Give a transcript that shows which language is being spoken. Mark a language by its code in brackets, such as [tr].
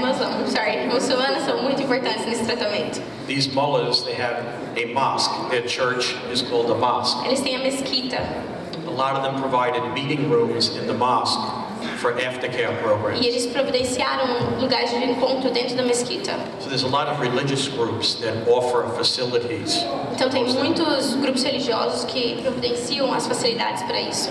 [pt] pessoas muçulmanas são muito importantes nesse tratamento. [en] These mullahs, they have a mosque. Their church is called a mosque. [pt] Eles têm a mesquita. [en] A lot of them provided meeting rooms in the mosque for aftercare programs. [pt] E eles providenciaram lugares de encontro dentro da mesquita. [en] So there's a lot of religious groups that offer facilities. [pt] Então tem muitos grupos religiosos que providenciam as facilidades para isso.